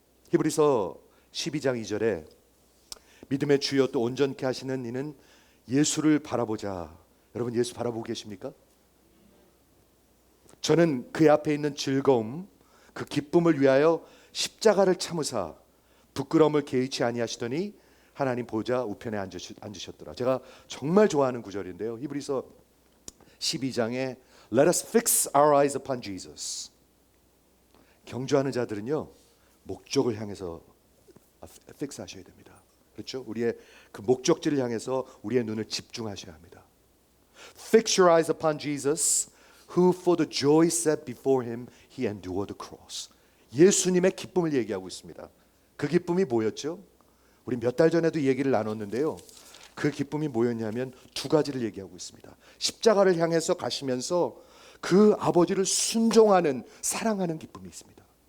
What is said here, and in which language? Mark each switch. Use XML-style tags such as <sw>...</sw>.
<ko>히브리서 12장 2절에 믿음의 주여 또 온전케 하시는 이는 예수를 바라보자. 여러분, 예수 바라보고 계십니까? 저는 그의 앞에 있는 즐거움, 그 기쁨을 위하여 십자가를 참으사 부끄러움을 개의치 아니하시더니 하나님 보좌 우편에 앉으셨더라. 제가 정말 좋아하는 구절인데요. 히브리서 12장에</ko> <en>Let us fix our eyes upon Jesus.</en> <ko>경주하는 자들은요, 목적을 향해서 fix 하셔야 됩니다. 그렇죠? 우리의 그 목적지를 향해서 우리의 눈을 집중하셔야 합니다.</ko> <en>Fix your eyes upon Jesus, who for the joy set before him, he endured the cross.</en> <ko>예수님의 기쁨을 얘기하고 있습니다. 그 기쁨이 뭐였죠? 우리 몇 달 전에도 얘기를 나눴는데요. 그 기쁨이 뭐였냐면 두 가지를 얘기하고 있습니다. 십자가를 향해서 가시면서 그 아버지를 순종하는, 사랑하는 기쁨이 있습니다.</ko>